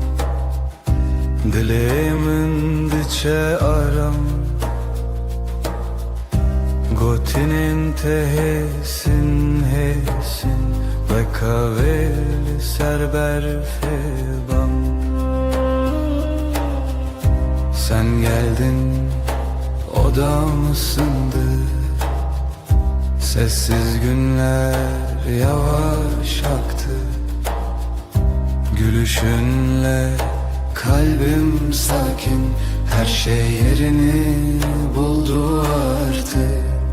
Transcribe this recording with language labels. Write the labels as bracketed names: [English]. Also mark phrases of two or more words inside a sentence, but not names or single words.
[Kurdish] dilê min diçe aram. Gotinên te hêsin hêsin, veka vê li ser berfê bam. [Turkish] Sen geldin, odam ısındı. Sessiz günler yavaş aktı. Gülüşünle kalbim sakin, her şey yerini buldu artık.